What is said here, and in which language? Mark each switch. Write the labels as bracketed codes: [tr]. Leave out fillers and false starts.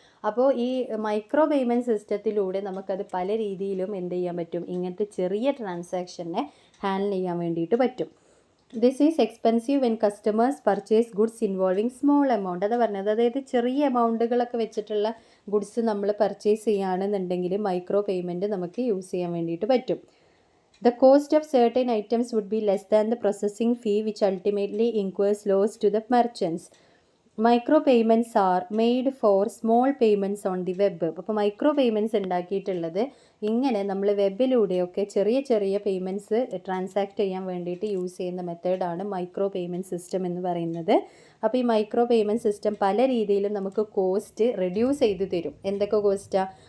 [ml] അപ്പോൾ ഈ micro payment സിസ്റ്റത്തിലൂടെ നമുക്കത് പല രീതിയിലും എന്ത് ചെയ്യാൻ പറ്റും, ഇങ്ങനത്തെ ചെറിയ ട്രാൻസാക്ഷനെ ഹാൻഡിൽ ചെയ്യാൻ വേണ്ടിയിട്ട് പറ്റും. [en] This is expensive when customers purchase goods involving small amount. [ml] അത് പറഞ്ഞത്, അതായത് ചെറിയ എമൗണ്ടുകളൊക്കെ വെച്ചിട്ടുള്ള ഗുഡ്സ് നമ്മൾ പർച്ചേസ് ചെയ്യുകയാണെന്നുണ്ടെങ്കിൽ മൈക്രോ പേയ്മെൻറ്റ് നമുക്ക് യൂസ് ചെയ്യാൻ വേണ്ടിയിട്ട് പറ്റും. [en] The cost of certain items would be less than the processing fee, which ultimately incurs loss to the merchants. Micro payments are made for small payments on the web. [ml] അപ്പോൾ micro payments ഉണ്ടാക്കിയിട്ടുള്ളത് ഇങ്ങനെ നമ്മൾ വെബിലൂടെയൊക്കെ ചെറിയ ചെറിയ payments transact ചെയ്യാൻ വേണ്ടിയിട്ട് use ചെയ്യുന്ന മെത്തേഡാണ് മൈക്രോ പേയ്മെൻറ്റ് സിസ്റ്റം എന്ന് പറയുന്നത്. അപ്പോൾ ഈ മൈക്രോ പേയ്മെൻറ്റ് സിസ്റ്റം പല രീതിയിലും നമുക്ക് കോസ്റ്റ് റെഡ്യൂസ് ചെയ്ത് തരും. എന്തൊക്കെ കോസ്റ്റാണ്?